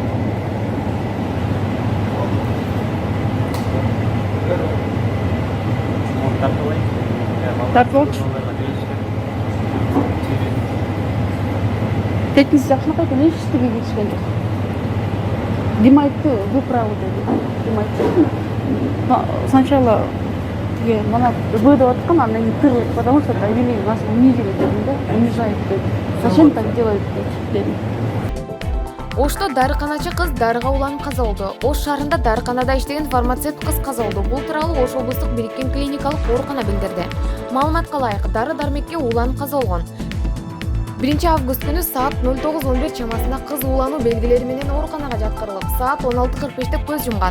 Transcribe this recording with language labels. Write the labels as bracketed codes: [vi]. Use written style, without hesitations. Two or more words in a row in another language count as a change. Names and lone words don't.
[ky] Тартып алчу. Тетниси жакшынакай экен, эчтеге кетишкен жок. Дим айтты, [ru] вы правы [ky] деди. Дим айтты. Сначала манап деп аткан, анан кийин тыр, [ru] потому что довели нас унизили [ky] дедим да, [ru] унижает деди. Зачем так делают деди. [ky] Ошто дарыканачы кыз дарыга уланып каза болду. Ош шаарында дарыканада иштеген фармацевт кыз каза болду. Бул тууралуу Ош облустук бириккен клиникалык оорукана билдирди. Маалыматка ылайык, дары-дармекке уланып каза болгон. 1 август күнү саат 09:11 чамасында кыз уулануу белгилери менен ооруканага жаткырылып, саат 16:45 көз жумган.